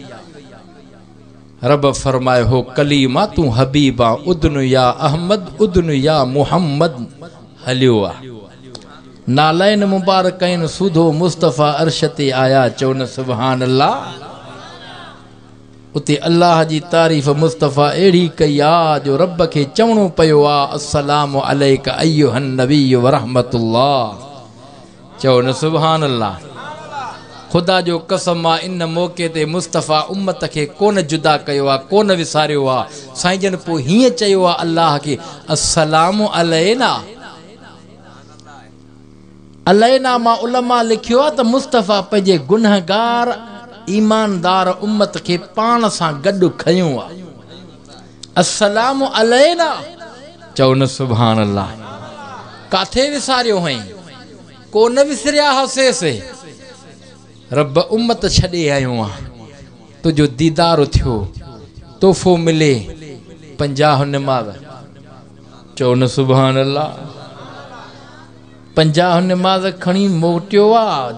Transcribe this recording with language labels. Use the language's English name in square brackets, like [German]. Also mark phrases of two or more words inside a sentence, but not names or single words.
[Sindhi] रब फरमायो हो कलीमा तू हबीब आ [Arabic] ادن يا أحمد ادن يا محمد [Sindhi] हलियो आहे। [Arabic] نعلين مباركين [Sindhi] सुधो मुस्तफ़ा अर्श ते आया चौन [Arabic] سبحان الله. [Sindhi] उते अल्लाह जी तारीफ़ मुस्तफ़ा अहिड़ी कई आहे जो रब खे चवणो पियो आहे [Arabic] السلام عليك أيها النبي ورحمة الله [Sindhi] चओ न [Arabic] سبحان الله. [Sindhi] खुदा जो कसम आ इन मौके ते मुस्तफ़ा उम्मत के कोन जुदा कयो आ, कोन विसारियो आ। साईं जन पोइ हीअं चयो आ अल्लाह के, [Arabic] السلام علينا. [Sindhi] अलैना मां उलमा लिखियो आ त मुस्तफ़ा पंहिंजे गुनहगार ईमानदार उम्मत के पान सां गॾु खयो आ। [Arabic] السلام علينا [Sindhi] चओ न [Arabic] سبحان الله. [Sindhi] काथे विसारियो हई, कोन विसरिया हुआसीं। रब उम्मत छॾे आयो आ, तुझो दीदार थियो, तोहफ़ो मिले 50 निमाज़। चओ न [Arabic] سبحان الله. [Sindhi] 50 निमाज़ खणी मोटियो आ।